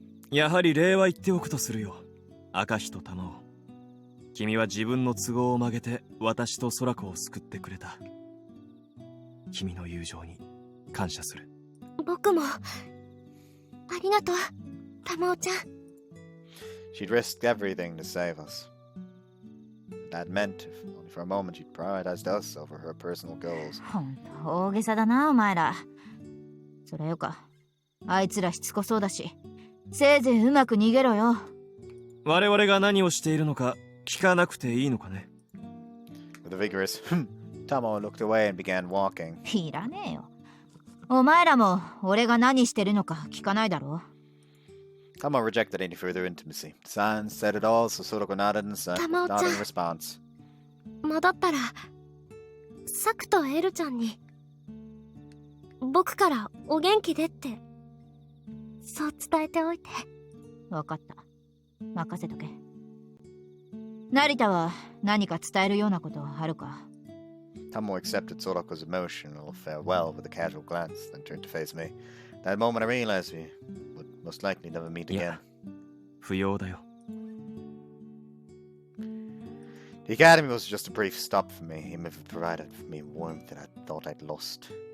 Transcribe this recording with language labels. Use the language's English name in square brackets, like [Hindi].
[Japanese] やはり礼は言っておくとするよ。明石と玉緒。君は自分の都合を曲げて私と空子を救ってくれた。君の友情に感謝する。僕もありがとう、玉緒ちゃん。 [English] She'd risked everything to save us. That meant, if only for a moment, she'd prioritized us over her personal goals. [Japanese] ほんと大げさだな、お前ら。それよか、あいつらしつこそうだし、せいぜいうまく逃げろよ。我々が何をしているのか聞かなくていいのかね。 [English] With a vigorous Tamo looked away and began walking. [Japanese] いらねえよ。お前らも俺が何してるのか聞かないだろ。 [English] Tamo rejected any further intimacy. Silence said it all, so Sorako nodded in response. [Japanese] 戻ったらサクとエルちゃんに僕からお元気でってそう伝えておいて。わかった。任せとけ。成田は何か伝えるようなことはあるか？ [English] Tamo accepted Sorako's emotional farewell with a casual glance, then turned to face me. That moment I realized we would most likely never meet again. [Japanese] 不要だよ。 [English] The academy was just a brief stop for me, even if it provided me warmth that I thought I lost.